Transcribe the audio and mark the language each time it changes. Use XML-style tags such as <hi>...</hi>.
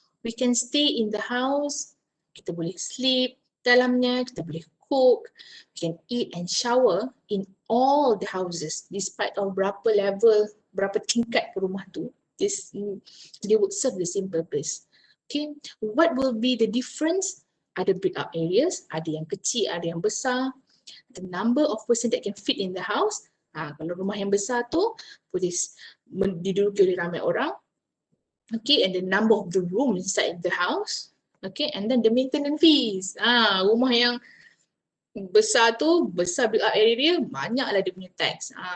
<en>We can stay in the house,</en> <ms>kita boleh</ms> <en>sleep</en> <ms>dalamnya, kita boleh</ms> <en>cook, we can eat and shower in all the houses despite of</en> <ms>berapa level, berapa tingkat ke rumah tu.</ms> <en>They would serve the same purpose. Okay, what will be the difference?</en> <ms>Ada</ms> <en>break up areas,</en> <ms>ada yang kecil, ada yang besar.</ms> <en>The number of person that can fit in the house.</en> <ms>Kalau rumah yang besar tu boleh diduduki oleh ramai orang.</ms> <en>Okay, and the number of the room inside the house. Okay, and then the maintenance fees.</en> <ms>Rumah yang besar tu, besar build up area, banyaklah dia punya tax.</ms>